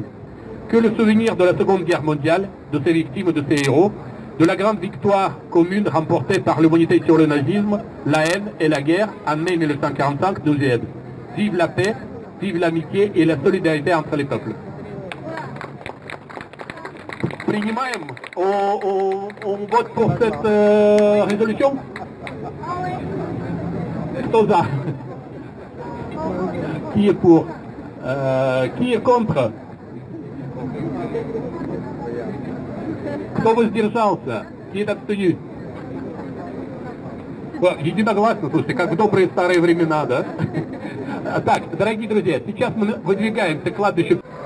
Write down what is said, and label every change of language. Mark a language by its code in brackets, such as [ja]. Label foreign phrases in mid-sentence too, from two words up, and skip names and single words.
[fr] Que le souvenir de la Seconde Guerre mondiale, de ses victimes, de ses héros, de la grande victoire commune remportée par l'humanité sur le nazisme, la haine et la guerre en mai 1945 nous aide. Vive la paix, vive l'amitié et la solidarité entre les peuples. Принимаем, on vote pour cette résolution. [ru] Кто за? [fr] Qui est pour? Qui est contre? [ru] Кто воздержался? [fr] Qui est abstenu? [ru] Единогласно, слушайте, как в добрые старые времена, да? Так, дорогие друзья, сейчас мы выдвигаемся к кладбищу.